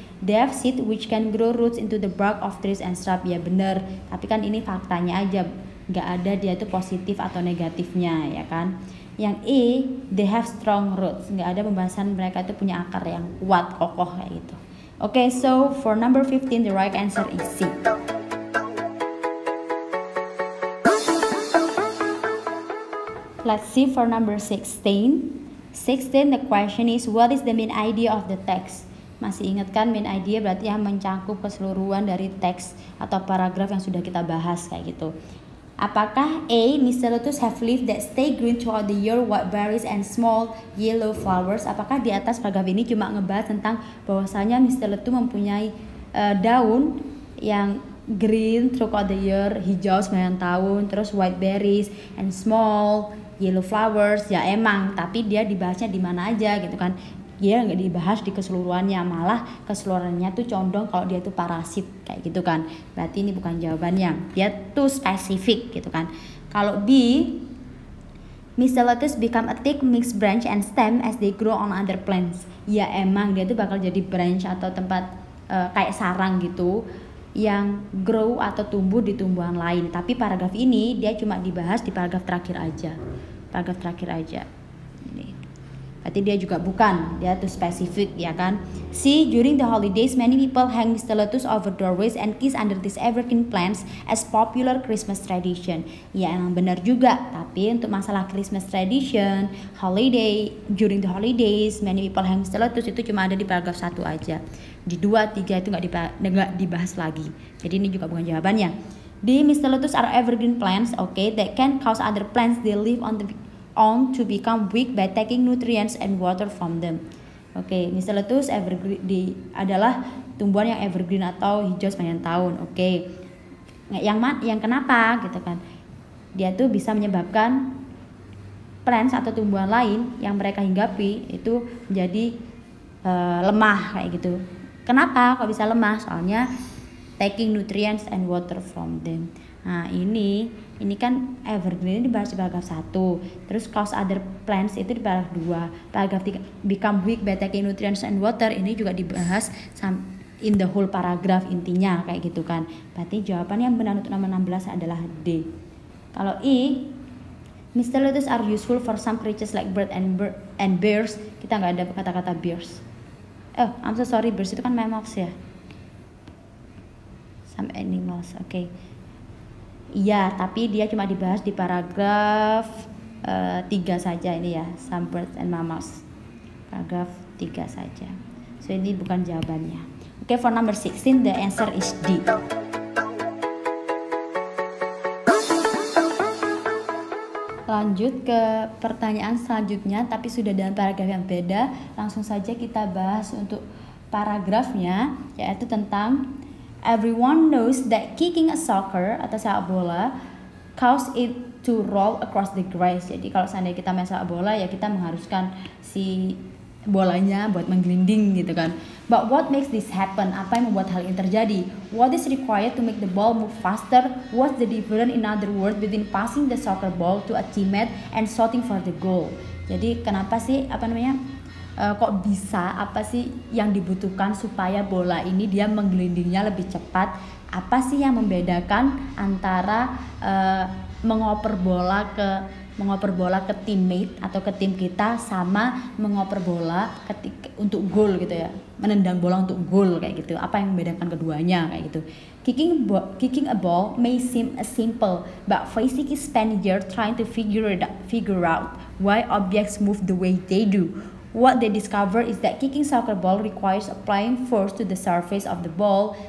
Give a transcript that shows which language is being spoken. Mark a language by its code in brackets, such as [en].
[en] They have seed which can grow roots into the bark of trees and shrub. [id] Ya benar, tapi kan ini faktanya aja, nggak ada dia itu positif atau negatifnya ya kan. Yang E, [en] they have strong roots, [id] nggak ada pembahasan mereka itu punya akar yang kuat, kokoh kayak gitu. [en] Okay, so for number 15 the right answer is C. Let's see for number 16. The question is, what is the main idea of the text? [id] Masih ingat kan, main idea berarti yang mencakup keseluruhan dari teks atau paragraf yang sudah kita bahas kayak gitu. Apakah [en] A, Mysteletus have leaves that stay green throughout the year, white berries and small yellow flowers? [id] Apakah di atas paragraf ini cuma ngebahas tentang bahwasanya Mysteletus mempunyai daun yang [en] green throughout the year, [id] hijau sepanjang tahun, terus [en] white berries and small yellow flowers? [id] Ya emang, tapi dia dibahasnya di mana aja gitu kan. Dia nggak dibahas di keseluruhannya, malah keseluruhannya tuh condong kalau dia tuh parasit kayak gitu kan. Berarti ini bukan jawabannya, dia tuh spesifik gitu kan. Kalau [en] B, Mysteletus become a thick mixed branch and stem as they grow on other plants. [id] Ya emang dia tuh bakal jadi branch atau tempat kayak sarang gitu yang grow atau tumbuh di tumbuhan lain. Tapi paragraf ini dia cuma dibahas di paragraf terakhir aja. Ini. Berarti dia juga bukan, dia tuh spesifik ya kan. [en] C, during the holidays many people hang Mysteletus over doorways and kiss under these evergreen plants as popular Christmas tradition. [id] Ya emang benar juga, tapi untuk masalah [en] Christmas tradition, during the holidays many people hang [id] Mysteletus itu cuma ada di paragraf 1 aja. Di 2, 3 itu nggak dibahas lagi. Jadi ini juga bukan jawabannya. [en] The Mysteletus are evergreen plants, okay, that can cause other plants they live on to become weak by taking nutrients and water from them. [id] Okay, Mysteletus evergreen adalah tumbuhan yang evergreen atau hijau sepanjang tahun. Okay. Yang kenapa gitu kan? Dia tuh bisa menyebabkan plants atau tumbuhan lain yang mereka hinggapi itu menjadi lemah kayak gitu. Kenapa kok bisa lemah? Soalnya [en] taking nutrients and water from them. [id] Nah, ini kan evergreen ini dibahas di paragraf 1. Terus cause other plants itu di paragraf 2. Paragraf 3 [en] become weak by taking nutrients and water [id] ini juga dibahas [en] in the whole paragraph [id] intinya kayak gitu kan. Berarti jawaban yang benar untuk nomor 16 adalah D. Kalau [en] E, Mysteletus are useful for some creatures like bird and bears. [id] Kita nggak ada kata-kata bears. [en] I'm so sorry, [id] bears itu kan mammals ya. [en] Some animals, okay. [id] Iya, tapi dia cuma dibahas di paragraf 3 saja ini ya, [en] some birds and mammals. [id] Paragraf 3 saja. So ini bukan jawabannya. [en] Okay, for number 16, the answer is D. [id] Lanjut ke pertanyaan selanjutnya, tapi sudah dalam paragraf yang beda. Langsung saja kita bahas untuk paragrafnya, yaitu tentang [en] everyone knows that kicking a soccer [id] atau sepak bola [en] cause it to roll across the grass. [id] Jadi kalau seandainya kita main sepak bola, ya kita mengharuskan si bolanya buat menggelinding gitu kan. [en] But what makes this happen? [id] Apa yang membuat hal ini terjadi? [en] What is required to make the ball move faster? What's the difference, in other words, between passing the soccer ball to a teammate and shooting for the goal? [id] Jadi kenapa sih kok bisa, apa sih yang dibutuhkan supaya bola ini dia menggelindingnya lebih cepat? Apa sih yang membedakan antara mengoper bola ke teammate atau ke tim kita sama mengoper bola untuk gol gitu ya, menendang bola untuk gol kayak gitu. Apa yang membedakan keduanya kayak gitu. [en] Kicking a ball may seem simple, but physics spend years trying to figure out why objects move the way they do. What they discover is that kicking soccer ball requires applying force to the surface of the ball.